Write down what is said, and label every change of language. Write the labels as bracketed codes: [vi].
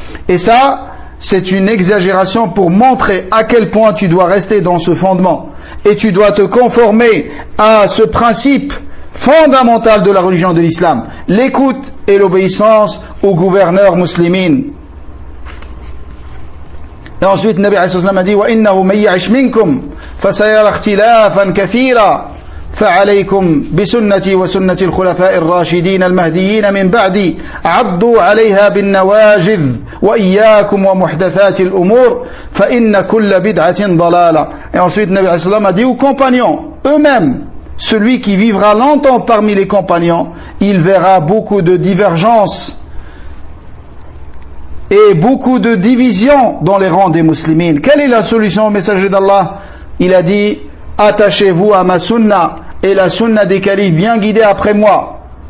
[fr] Et ça, c'est une exagération pour montrer à quel point tu dois rester dans ce fondement. Et tu dois te conformer à ce principe fondamental de la religion de l'islam, l'écoute et l'obéissance au gouverneur musulman. Et ensuite, Nabi alayhi salam a dit: [ar] wa innahu man ya'ish minkum fasayara ikhtilafan kathira فعليكم بسنتي وسنة الخلفاء الراشدين المهديين من بعدي عضوا عليها بالنواجذ وإياكم ومحدثات الأمور فإن كل بدعة ضلالة. [fr] Et ensuite, Nabi alayhi salam a dit aux compagnons eux-mêmes: celui qui vivra longtemps parmi les compagnons il verra beaucoup de divergences et beaucoup de divisions dans les rangs des musulmans. Quelle est la solution au messager d'Allah? Il a dit: attachez-vous à ma sunna et la sunna des califes bien guidés après moi.